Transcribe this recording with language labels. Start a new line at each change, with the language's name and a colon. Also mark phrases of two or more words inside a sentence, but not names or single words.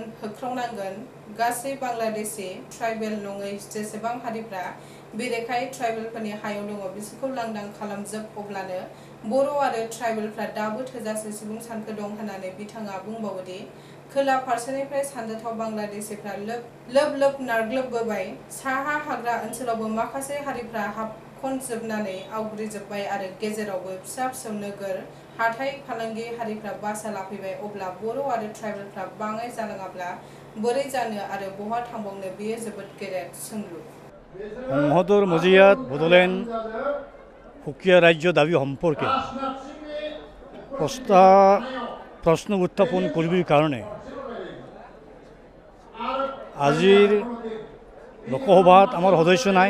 Bodo: होख्रावनांगोन गासै बांलादेशी ट्राइबेल नङै जेसेबां हारिफ्रा बेरेखायै ट्राइबेलफोरनि हायाव दङ बिसोरखौ लांदां खालामजोब अब्लानो बर' आरो ट्राइबेलफ्रा दाबो थोजासे सुबुं सानखो दं होननानै बिथाङा बुंबावोदि खोला फारसेनिफ्राय सानजाथाव बांलादेशिफ्रा लोब लोब नारग्लोबबोबाय, साहा हाग्रा ओनसोलावबो माखासे हारिफ्रा हाबखनजोबनानै आवग्रिजोब्बाय आरो गेजेरावबो फिसा फिसौ नोगोर हाथाइ फालांगि हारिफ्रा बासा लाफैबाय। अब्ला बर' आरो ट्राइबेलफ्रा बाङाइ जालाङाब्ला बोरै जानो आरो बहा थांबावनो? बेयो जोबोद गेदेर सोंलु।
Assamese: সংসদৰ মজিয়াত বড়োলেণ্ড সুকীয়া ৰাজ্য দাবী সম্পৰ্কে প্ৰশ্ন উত্থাপন কৰিবৰ কাৰণে আজিৰ লোকসভাত আমাৰ সদস্য নাই।